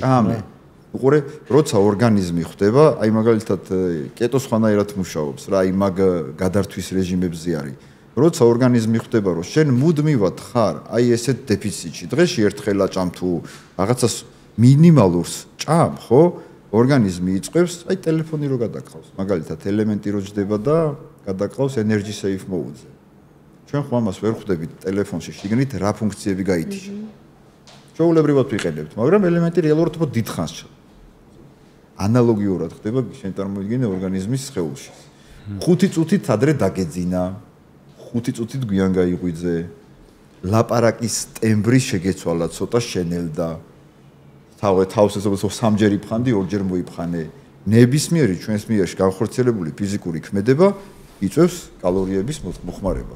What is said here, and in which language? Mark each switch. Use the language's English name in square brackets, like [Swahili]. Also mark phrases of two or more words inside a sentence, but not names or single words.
[Georgian] ჭამე უყურე როცა ორგანიზმი ხვდება აი მაგალითად კეტო სხვანაირად მუშაობს რა აი მაგ გადართვის რეჟიმებზე არის როცა ორგანიზმი ხვდება რომ შენ მუდმივად ხარ აი ესეთ დეფიციტში დღეში ერთხელ აჭამ თუ რაღაცას მინიმალურს ჭამ ხო ორგანიზმი იწყებს აი ტელეფონი რო გადაკყავს მაგალითად ელემენტი რო ჯდება და გადაკყავს [English] energy safe mode- [Georgian] ზე ჩვენ ხო ამას ვერ ხვდებით ტელეფონში შიგნით რა ფუნქციები გაითიშა ჩვეულებრივად ვიყენებთ მაგრამ ელემენტი რეალურად უფრო დიდხანს ანალოგიურად ხდება შენ წარმოიდგინე ორგანიზმის სხეულში 5 წუთით ადრე დაგეძინა 5 წუთით გვიან გაიღვიძე ლაპარაკის ტემბრი შეგეცვალა ცოტა შენელდა თავს ესეო სამჯერ იფხანდი ორჯერ მოიფხანე ნებისმიერი ჩვენს მიერში განხორციელებული ფიზიკური ქმედება იწვევს კალორიების მოხმარებას.